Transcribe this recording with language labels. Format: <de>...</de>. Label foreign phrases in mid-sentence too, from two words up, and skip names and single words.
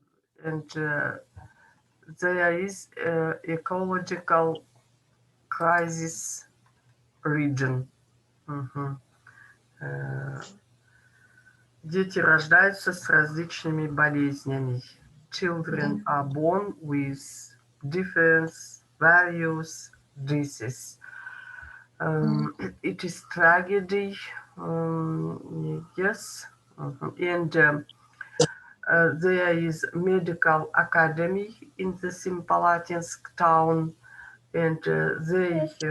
<en>there is ecological crisis region.</en> <ru>Дети рождаются с различными болезнями.</ru> <en>Children are born with different various diseases. It is tragedy, yes, and there is medical academy in the Semipalatinsk town, and they</en>